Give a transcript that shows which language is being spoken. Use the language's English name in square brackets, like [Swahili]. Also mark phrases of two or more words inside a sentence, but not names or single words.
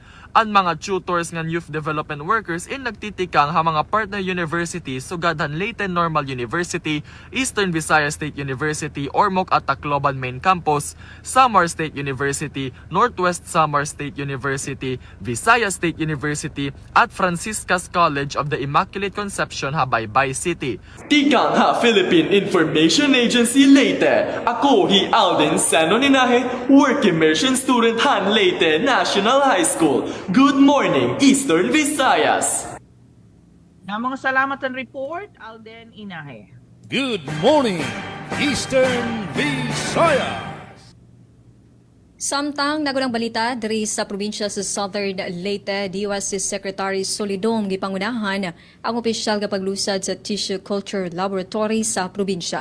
[Waray] Ang mga tutors nga [English] youth development workers [Waray] in nagtitikang ha mga [English] partner universities [Waray] sugadhan Leyte Normal University, Eastern Visayas State University, Ormoc at Tacloban Main Campus, Samar State University, Northwest Samar State University, Visayas State University at Franciscas College of the Immaculate Conception ha Baybay City. Tikang ha Philippine Information Agency Leyte. Ako hi Alden Sanoninahe, [English] work immersion student [Waray] han Leyte National High School. [English] Good morning, Eastern Visayas. [Waray] Na mga salamat ang report, Alden Inahe. [English] Good morning, Eastern Visayas. [Cebuano] Samtang nagunang balita diri sa probinsya sa Southern Leyte, diwas si Secretary Solidom gipangunahan ang opisyal nga paglusad sa Tissue Culture Laboratory sa probinsya.